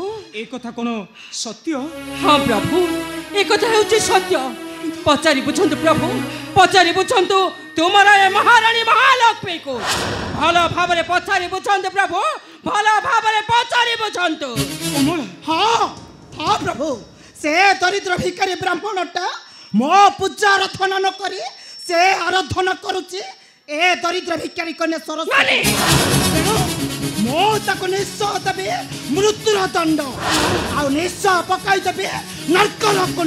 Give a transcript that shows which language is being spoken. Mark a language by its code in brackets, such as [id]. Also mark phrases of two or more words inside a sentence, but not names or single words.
[or] ଏ କଥା କୋନ ସତ୍ୟ ହଁ ପ୍ରଭୁ ଏ କଥା ହେଉଛି ସତ୍ୟ ପଚାରି ବୁଝନ୍ତୁ ପ୍ରଭୁ ପଚାରି ବୁଝନ୍ତୁ ତୁମର ଏ ମହାରାଣୀ ମହାଲକ୍ଷ୍ମୀ କୁ ଭଲ ଭାବରେ ପଚାରି ବୁଝନ୍ତୁ ପ୍ରଭୁ ଭଲ ଭାବରେ ପଚାରି ବୁଝନ୍ତୁ कमला ହଁ ହଁ ପ୍ରଭୁ ସେ ଦରିଦ୍ର ଭିକାରୀ ବ୍ରାହ୍ମଣଟା ମୋ ପୂଜା ଆରାଧନା ନ କରି ସେ ଆରାଧନା କରୁଛି ଏ ଦରିଦ୍ର ଭିକାରୀ କନ୍ୟା ସରସ୍ୱତୀ ମୋ ତାକୁ ନିଶ୍ଚୟ ଦେବେ ମୃତ୍ୟୁର ଦଣ୍ଡ ଆ ନିଶ୍ଚୟ ପକାଇ ଦେବେ ନରକର କୁଣ୍ଡ